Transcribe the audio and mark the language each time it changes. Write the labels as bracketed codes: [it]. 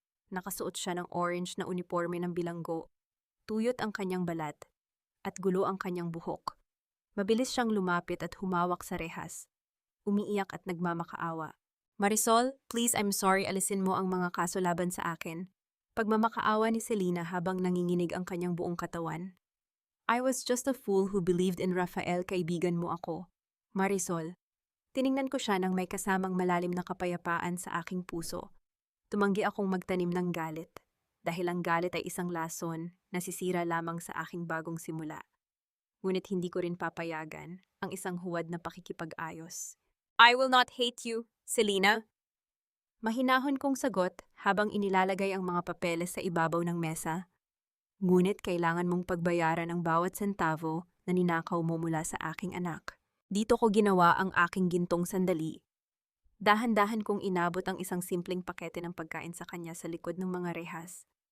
[tl] Nakasuot siya ng orange na uniforme ng bilanggo, tuyot ang kanyang balat, at gulo ang kanyang buhok. Mabilis siyang lumapit at humawak sa rehas, umiiyak at nagmamakaawa. "Marisol, [en] please, I'm sorry, [tl] alisin mo ang mga kaso laban sa akin." Pagmamakaawa ni Selena habang nanginginig ang kanyang buong katawan. [en] "I was just a fool who believed in Rafael, [tl] kaibigan mo ako." [en] "Marisol." [tl] Tiningnan ko siya nang may kasamang malalim na kapayapaan sa aking puso. Tumanggi akong magtanim ng galit, dahil ang galit ay isang lason na sisira lamang sa aking bagong simula. Ngunit hindi ko rin papayagan ang isang huwad na pakikipag-ayos. [en] "I will not hate you, Selena." [tl] Mahinahon kong sagot habang inilalagay ang mga papeles sa ibabaw ng mesa. "Ngunit kailangan mong pagbayaran ang bawat sentavo na ninakaw mo mula sa aking anak." Dito ko ginawa ang aking gintong sandali. Dahan-dahan kong inabot ang isang simpleng pakete ng pagkain sa kanya sa likod ng mga rehas.